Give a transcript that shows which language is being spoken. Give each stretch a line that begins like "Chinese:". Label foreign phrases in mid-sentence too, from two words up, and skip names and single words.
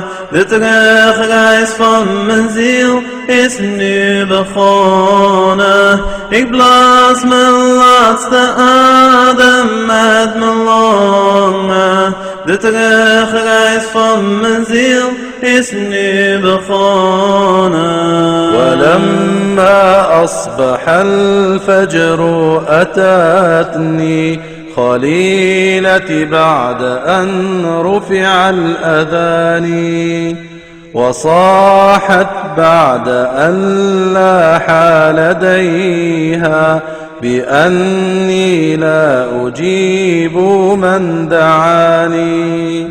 Dutch: De terugreis van mijn ziel is nu begonnen. Ik blaas mijn laatste adem met mijn longen. De terugreis van mijn ziel is nu begonnen.
Arabic: ولما أصبح الفجر أتتني خليلتي بعد أن رفع الأذان، وصاحت بعد أن لاح لديها بأني لا أجيب من دعاني.